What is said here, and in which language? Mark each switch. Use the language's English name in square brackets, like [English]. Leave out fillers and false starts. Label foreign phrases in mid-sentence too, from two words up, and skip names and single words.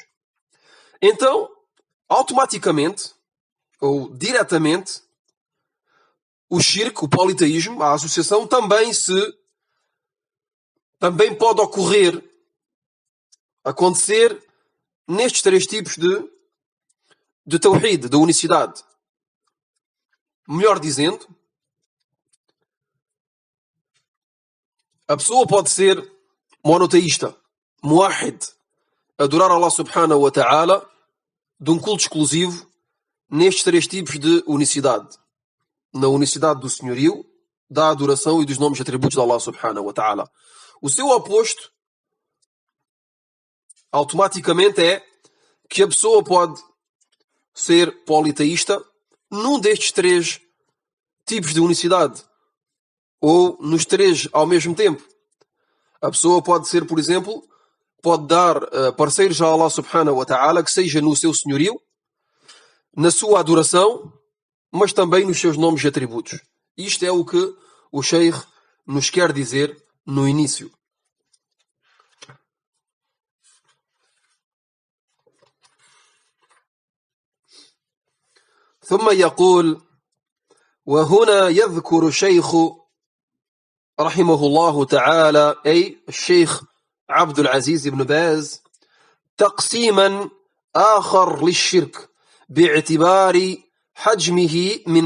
[Portuguese] Então, automaticamente, ou diretamente, o shirk, o politeísmo, a associação, também pode acontecer nestes três tipos de tawhid, de unicidade. Melhor dizendo, a pessoa pode ser monoteísta, muahid, adorar Allah [Arabic] سبحانه وتعالى [Portuguese] de um culto exclusivo nestes três tipos de unicidade: na unicidade do senhorio, da adoração e dos nomes e atributos de Allah [Arabic] سبحانه وتعالى. [Portuguese] O seu oposto automaticamente é que a pessoa pode ser politeísta num destes três tipos de unicidade, ou nos três ao mesmo tempo. A pessoa pode ser, por exemplo, pode dar parceiros a Allah [Arabic] سبحانه وتعالى, [Portuguese] que seja no seu senhorio, na sua adoração, mas também nos seus nomes e atributos. Isto é o que o Sheikh nos quer dizer no início. [Arabic] ثم يقول: وهنا يذكر الشيخ رحمه الله تعالى، أي الشيخ عبد العزيز بن باز، تقسيما آخر للشرك باعتبار حجمه